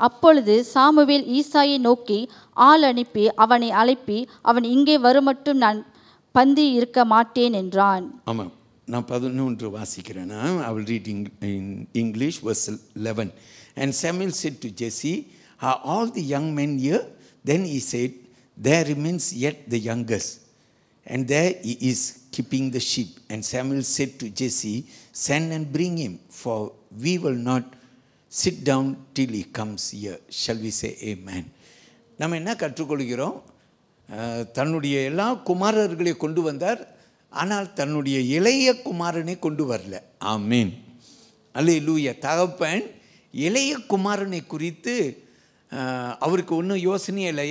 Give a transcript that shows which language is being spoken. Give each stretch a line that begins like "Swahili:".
Tamil: அப்பொழுது சாமுவேல் ஈசாயை நோக்கி ஆள் அனுப்பி அவனை அழைப்பி, அவன் இங்கே வருமட்டும் நான் பந்தி இருக்க மாட்டேன் என்றான். ஆமாம். நான் 11 வாசிக்கிறேன்.
English: I will read in English, verse 11. And Samuel said to Jesse, are all the young men here? Then he said, there remains yet the youngest, and there he is keeping the sheep. And Samuel said to Jesse, send and bring him, for we will not sit down till he comes here. Shall we say amen?
Tamil: நம்ம என்ன கற்றுக்கொள்கிறோம்? தன்னுடைய எல்லா குமாரர்களை கொண்டு வந்தார், ஆனால் தன்னுடைய இளைய குமாரனை கொண்டு வரல. ஆமீன். அல்லேலூயா. தகப்பன் இளைய குமாரனை குறித்து அவருக்கு ஒன்றும் யோசனையே இல்லை.